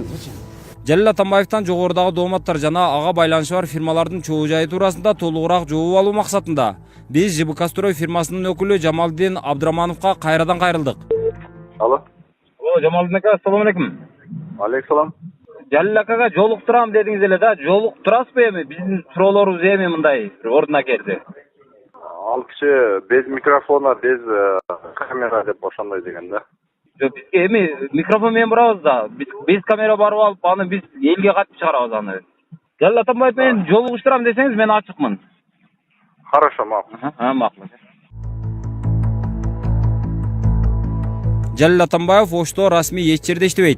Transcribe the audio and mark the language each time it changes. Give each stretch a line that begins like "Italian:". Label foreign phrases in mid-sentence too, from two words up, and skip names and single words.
Kyrgyz: Жалил Атамбаевтан жогорудагы дооматтар жана ага байланышы бар фирмалардын чогуу жайы туурасында толугураак жооп алуу максатында биз ЖБК Строй фирмасынын өкүлү Жамалдин Абдырамановго кайрадан кайрылдык. Алло, Жамалдин ака,
Arabic: السلام عليكم. عليكم السلام.
Kyrgyz: Жалил акага жолуктурам дедиңиз эле да, жолуктурасызбы эми? Биздин суроолорубуз эми мындай ордуна келди. Ал киши
Russian: без микрофона, без камера
Kyrgyz: деп ошондой деген да. Жок, бизге эми микрофон менен барабыз да. Биз камера барып алып, аны биз элге катып чыгарабыз аны. Жалил Атамбаев менен жолугуштурам десеңиз, мен ачыкмын.
Russian: Хорошо, макул.
Kyrgyz: Макул. Жалил Атамбаев Ошто расмий эч жерде иштебейт.